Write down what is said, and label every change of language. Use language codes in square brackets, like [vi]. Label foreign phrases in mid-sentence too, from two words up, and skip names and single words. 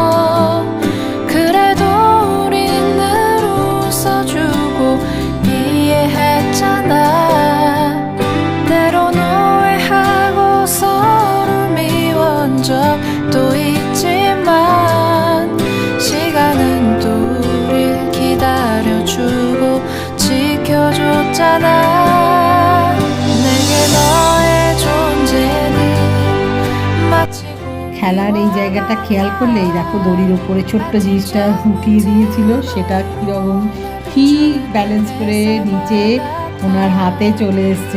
[ko] 그래도 우린 늘 웃어주고 이해했잖아 때론 오해하고 서로 미운 적도 있지만 시간은 또 우릴 기다려주고 지켜줬잖아 내게 너의 존재는 마치 [bn] খেলার এই জায়গাটা খেয়াল করলে দেখো দড়ির ওপরে ছোট্ট জিনিসটা উঠিয়ে দিয়েছিল, সেটা কীরকম ঠিক ব্যালেন্স করে নিচে ওনার হাতে চলে এসছে।